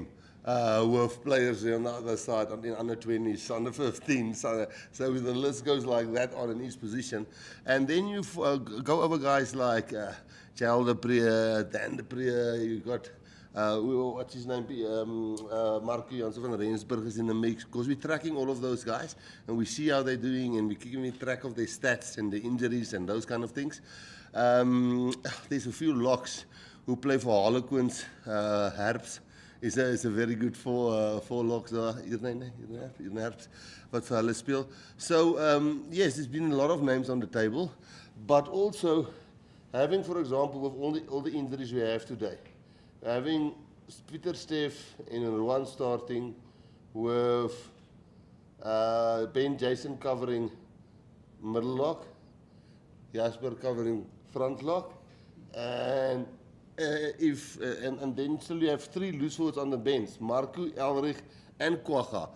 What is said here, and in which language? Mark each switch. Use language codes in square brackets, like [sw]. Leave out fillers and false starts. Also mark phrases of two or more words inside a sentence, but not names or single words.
[en] With players on the other side, on the under 20s, under 15s. So the list goes like that on each position. And then you go over guys like Charles de Pre, Dan de Pre, you got, what's his name? Marco Janssen van Rensburg is in the mix. Because we're tracking all of those guys and we see how they're doing and we're keeping track of their stats and the injuries and those kind of things. There's a few locks who play for Harlequins, Herbs. Is a very good four locks daar. [af] Hierna Herbs wat vir hulle speel. [en] So yes, there's been a lot of names on the table, but also having, for example, with all the injuries we have today, having Pieter Steff and Rowan starting with Ben Jason covering middle lock, Jasper covering front lock, and and then still you have 3 loose forwards on the bench, Marco, Elrich, and Kwaga.